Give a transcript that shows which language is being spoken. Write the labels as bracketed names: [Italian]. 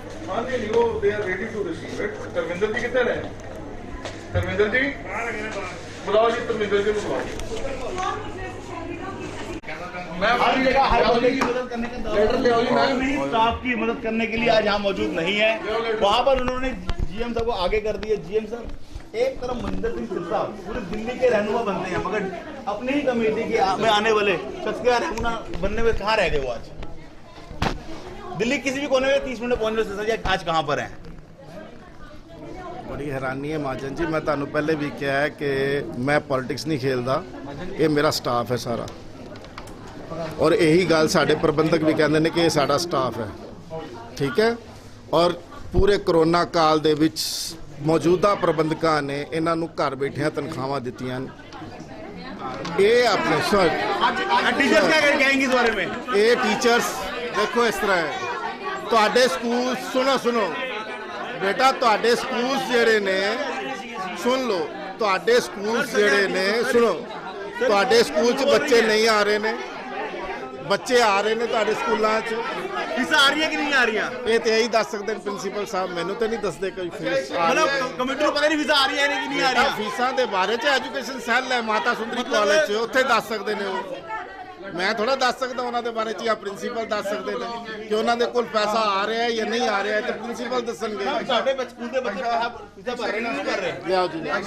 [Punjabi] ਹਾਂ ਨਹੀਂ ਉਹ [English] they are ready to receive it [Hindi] Dharmendra ਜੀ [Punjabi] ਕਿੱਥੇ ਨੇ [Hindi] ਧਰਮਿੰਦਰ ਜੀ बुलाओ जी धर्मेंद्र जी को बुलाओ मैं हर जगह हर बंदे की मदद करने का लेटर ले आओ जी। स्टाफ की मदद करने के लिए आज यहाँ मौजूद नहीं है। वहाँ पर उन्होंने जीएम साहब को आगे कर दिया। जीएम साहब एक तरफ मनिंदर सिंह सिरसा पूरे दिल्ली के रहनुमा बनते हैं, मगर अपनी ही कमेटी के में आने वाले शख्स के रहनुमा बनने में कहाँ रह गए वो? आज दिल्ली किसी भी कोने में 30 मिनट पहुंच रहे, आज कहाँ पर हैं? बड़ी हैरानी है महाजन जी, मैं [Punjabi] ਤੁਹਾਨੂੰ ਪਹਿਲੇ ਵੀ ਕਿਹਾ ਹੈ ਕਿ ਮੈਂ ਪੋਲਿਟਿਕਸ ਨਹੀਂ ਖੇਲਦਾ, ਇਹ ਮੇਰਾ ਸਟਾਫ ਹੈ ਸਾਰਾ। ਔਰ ਇਹੀ ਗੱਲ ਸਾਡੇ ਪ੍ਰਬੰਧਕ ਵੀ ਕਹਿੰਦੇ ਨੇ ਕਿ ਇਹ ਸਾਡਾ ਸਟਾਫ ਹੈ, ਠੀਕ ਹੈ। ਔਰ ਪੂਰੇ ਕਰੋਨਾ ਕਾਲ ਦੇ ਵਿੱਚ ਮੌਜੂਦਾ ਪ੍ਰਬੰਧਕਾਂ ਨੇ ਇਹਨਾਂ ਨੂੰ ਘਰ ਬੈਠਿਆਂ ਤਨਖਾਹਾਂ ਦਿੱਤੀਆਂ। ਇਹ ਆਪਣੇ ਸਰ [Hindi] टीचर्स क्या कहेंगे इस बारे में? [Punjabi] ਇਹ ਟੀਚਰਸ ਦੇਖੋ ਇਸ ਤਰ੍ਹਾਂ ਹੈ ਤੁਹਾਡੇ ਸਕੂਲ ਸੁਣੋ ਬੇਟਾ ਤੁਹਾਡੇ ਸਕੂਲ ਜਿਹੜੇ ਨੇ ਸੁਣ ਲਓ ਤੁਹਾਡੇ ਸਕੂਲ ਜਿਹੜੇ ਨੇ ਸੁਣੋ ਤੁਹਾਡੇ ਸਕੂਲ 'ਚ ਬੱਚੇ ਨਹੀਂ ਆ ਰਹੇ ਨੇ ਬੱਚੇ ਆ ਰਹੇ ਨੇ ਤੁਹਾਡੇ ਸਕੂਲਾਂ 'ਚ [Hindi] फीस आ रही है कि नहीं आ रही है? [Punjabi] ਇਹ ਤੇ ਇਹੀ ਦੱਸ ਸਕਦੇ ਨੇ ਪ੍ਰਿੰਸੀਪਲ ਸਾਹਿਬ ਮੈਨੂੰ ਤੇ ਨਹੀਂ ਦੱਸਦੇ ਕੋਈ ਫੀਸ [Hindi] मतलब कमेटी को पता नहीं फीस आ रही है कि नहीं आ रही है? [Punjabi] ਫੀਸਾਂ ਦੇ ਬਾਰੇ 'ਚ ਐਜੂਕੇਸ਼ਨ ਸੈੱਲ ਹੈ ਮਾਤਾ ਸੁੰਦਰੀ ਕਾਲਜ 'ਚ ਉੱਥੇ ਦੱਸ ਸਕਦੇ ਨੇ ਉਹ ਮੈਂ ਥੋੜਾ ਦੱਸ ਸਕਦਾ ਉਹਨਾਂ ਦੇ ਬਾਰੇ 'ਚ ਜਾਂ ਪ੍ਰਿੰਸੀਪਲ ਦੱਸ ਸਕਦੇ ਨੇ ਕਿ ਉਹਨਾਂ ਦੇ ਕੋਲ ਪੈਸਾ ਆ ਰਿਹਾ ਹੈ ਜਾਂ ਨਹੀਂ ਆ ਰਿਹਾ ਤੇ ਪ੍ਰਿੰਸੀਪਲ ਦੱਸਣਗੇ ਸਾਡੇ ਸਕੂਲ ਦੇ ਬੱਚੇ ਫੀਸ ਭਰ ਰਹੇ ਨਹੀਂ ਭਰ ਰਹੇ ਲਿਆਓ ਜੀ